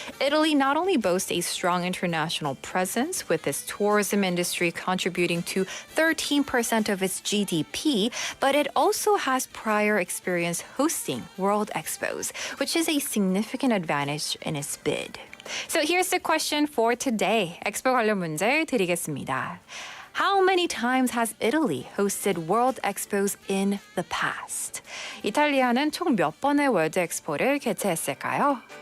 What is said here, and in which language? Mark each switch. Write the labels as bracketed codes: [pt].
[en] Italy not only boasts a strong international presence, with its tourism industry contributing to 13% of its GDP, but it also has prior experience hosting World Expos, which is a significant advantage in its bid. So here's the question for today. [ko] 엑스포 관련 문제 드리겠습니다. [en] How many times has Italy hosted World Expos in the past? [ko] 이탈리아는 총 몇 번의 월드 엑스포를 개최했을까요?